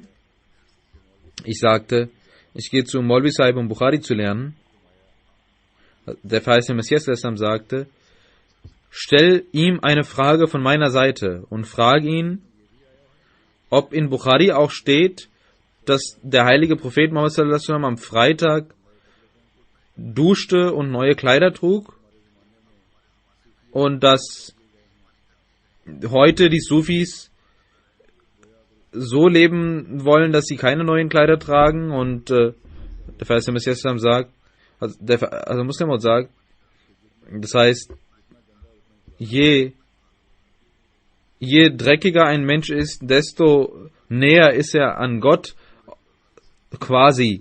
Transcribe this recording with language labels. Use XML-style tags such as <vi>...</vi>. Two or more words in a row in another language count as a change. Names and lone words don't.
<de>Ich sagte, ich gehe zu Maulvi Sahib, um Bukhari zu lernen. Der verheißene Messias al-Islam sagte, stell ihm eine Frage von meiner Seite und frag ihn, ob in Bukhari auch steht, dass der heilige Prophet Muhammad</de> <ar>صلى الله عليه وسلم</ar> <de>am Freitag duschte und neue Kleider trug und dass heute die Sufis so leben wollen, dass sie keine neuen Kleider tragen. Und der verheißene Messias sagt, also Muslim Maud sagt, das heißt, je dreckiger ein Mensch ist, desto näher ist er an Gott, quasi.</de>